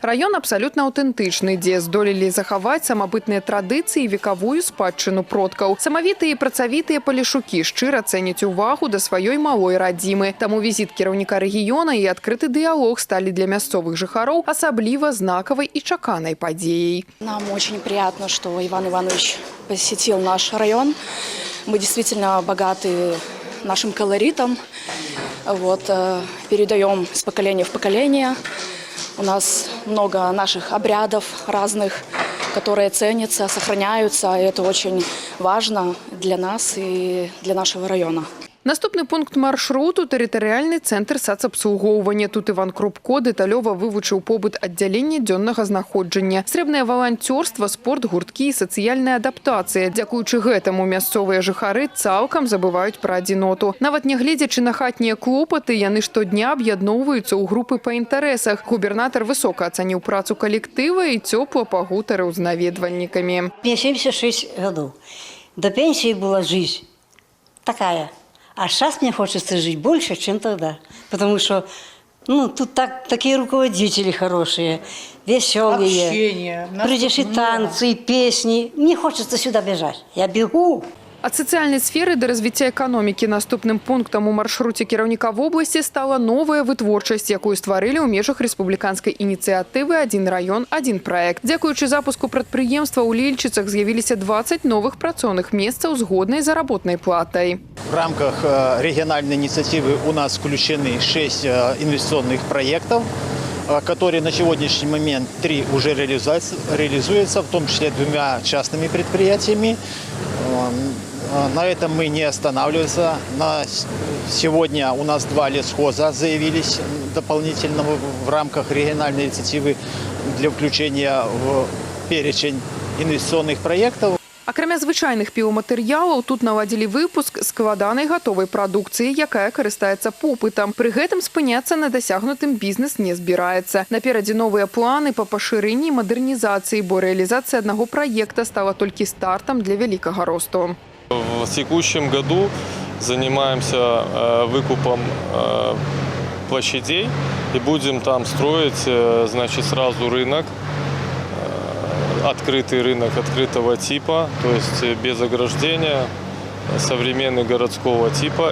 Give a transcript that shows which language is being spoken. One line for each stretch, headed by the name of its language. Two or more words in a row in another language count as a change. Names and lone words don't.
Belarusian: Раён абсалютна аўтэнтычны, дзе здолелі захаваць самабытныя традыцыі і векавую спадчыну продкаў. Самавітыя і працавітыя палешукі шчыра цэняць увагу да сваёй малой радзімы. Таму візіт кіраўніка рэгіёна і адкрыты дыялог сталі для мясцовых жыхароў асабліва знакавай і чаканай падзеяй.
Russian: Нам очень приятно, что Иван Иванович посетил наш район. Мы действительно богаты нашим колоритом. Передаем с поколения в поколение. У нас много наших обрядов разных, которые ценятся, сохраняются. И это очень важно для нас и для нашего района.
Belarusian: Наступны пункт маршруту – тэрытарыяльны цэнтр сацабслугоўвання. Тут Іван Крупко дэталёва вывучыў побыт аддзялення дзённага знаходжання. Срэбнае валанцёрства, спорт, гурткі і сацыяльная адаптацыя. Дзякуючы гэтаму мясцовыя жыхары цалкам забываюць пра адзіноту. Нават нягледзячы на хатнія клопаты, яны штодня аб'ядноўваюцца ў групы па інтарэсах. Губернатар высока ацаніў працу калектыва і цёпла пагутарыў з наведвальнікамі.
Russian: Мне 76 годов. До пенсии была жизнь такая. А сейчас мне хочется жить больше, чем тогда. Потому что тут такие руководители хорошие, веселые. Общение. Придешь и танцы, и песни. Мне хочется сюда бежать. Я бегу.
Belarusian: Ад сацыяльнай сферы да развіцця эканомікі наступным пунктам у маршруце кіраўніка вобласці стала новая вытворчасць, якую стварылі ў межах рэспубліканскай ініцыятывы «Адзін раён, адзін праект». Дзякуючы запуску прадпрыемства ў Лельчыцах з'явіліся 20 новых працоўных месцаў з годнай заработнай платай.
Russian: В рамках региональной инициативы у нас включены 6 инвестиционных проектов, которые на сегодняшний момент 3 уже реализуются, в том числе 2 частными предприятиями. На этом мы не останавливаемся. Сегодня у нас 2 лесхоза заявились дополнительно в рамках региональной инициативы для включения в перечень инвестиционных проектов.
Belarusian: Акрамя звычайных піўматэрыялаў, тут наладзілі выпуск складанай гатовай прадукцыі, якая карыстаецца попытам. Пры гэтым спыняцца на дасягнутым бізнес не збіраецца. Наперадзе новыя планы па пашырэнні і мадэрнізацыі, бо рэалізацыя аднаго праекта стала толькі стартам для вялікага росту.
Russian: В текущем году занимаемся выкупом площадей и будем там строить, сразу рынок. Открытый рынок открытого типа, то есть без ограждения, современный городского типа.